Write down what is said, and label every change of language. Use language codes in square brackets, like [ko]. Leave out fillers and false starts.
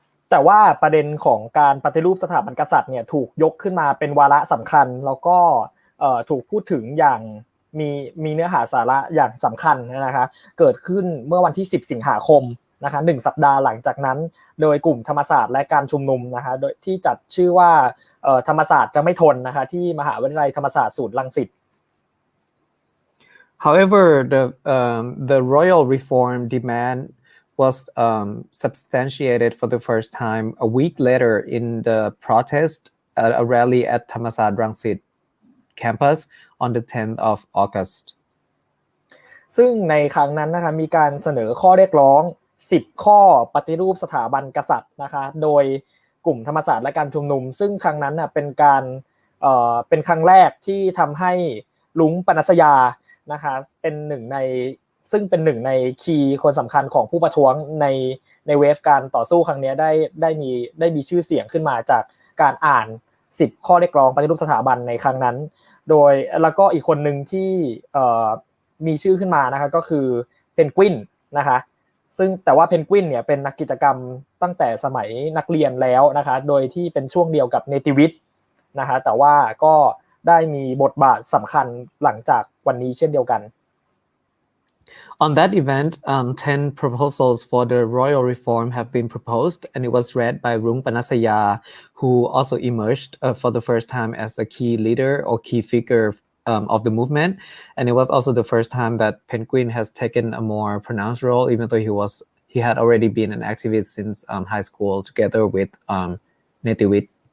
[th] แต่ว่าประเด็นของการปฏิรูปสถาบันกษัตริย์เนี่ยถูกยกขึ้นมาเป็นวาระสำคัญแล้วก็ถูกพูดถึงอย่างมีเนื้อหาสาระอย่างสำคัญนะคะเกิดขึ้นเมื่อวันที่10สิงหาคมนะคะ1สัปดาห์หลังจากนั้นโดยกลุ่มธรรมศาสตร์และการชุมนุมนะคะโดยที่จัดชื่อว่าธรรมศาสตร์จะไม่ทนนะคะที่มหาวิทยาลัยธรรมศาสตร์ศูนย์รังสิต [en] However, the royal reform demand was substantiated for the first time a week later in the protest at a rally at Thammasat Rangsit campus on the 10th of August. [th] ซึ่งในครั้งนั้นนะคะมีการเสนอข้อเรียกร้อง10ข้อปฏิรูปสถาบันกษัตริย์นะคะโดยกลุ่มธรรมศาสตร์และการชุมนุมซึ่งครั้งนั้นเป็นครั้งแรกที่ทำให้ลุงปนัสยานะคะเป็นหนึ่ง ในคีย์คนสำคัญของผู้ประท้วงในเวฟการต่อสู้ครั้งนี้ได้มีชื่อเสียงขึ้นมาจากการอ่าน10ข้อเรียกร้องปฏิรูปสถาบันในครั้งนั้นโดยแล้วก็อีกคนนึงที่มีชื่อขึ้นมานะคะก็คือเพนกวินนะคะซึ่งแต่ว่าเพนกวินเนี่ยเป็นนักกิจกรรมตั้งแต่สมัยนักเรียนแล้วนะคะโดยที่เป็นช่วงเดียวกับเนติวิทย์นะคะแต่ว่าก็ได้มีบทบาทสำคัญหลังจากวันนี้เช่นเดียวกัน [en] On that event, 10 proposals for the royal reform have been proposed, and it was read by Rung Panasaya, who also emerged for the first time as a key leader or key figure of the movement. And it was also the first time that Penguin has taken a more pronounced role, even though he had already been an activist since high school together with Netiwit.